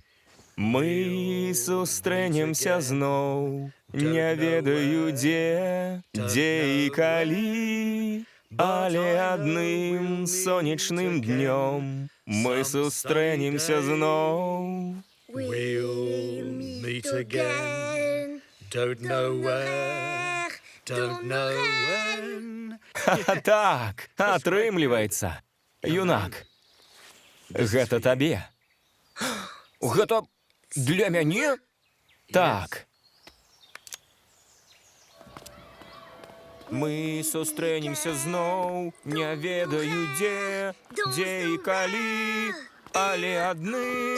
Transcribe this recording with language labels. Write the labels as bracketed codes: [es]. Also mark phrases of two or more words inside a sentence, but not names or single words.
[be] Мы сустрэнемся зноў, не ведаю дзе і калі, але адным сонечным днём мы сустрэнемся зноў. [en] We'll meet again. Don't know where, don't know when. [be] Так, атрымліваецца. Юнак, гэта табе. Гэта для мяне? Так. Мы сустрэнемся зноў, не ведаю дзе і калі, але адны...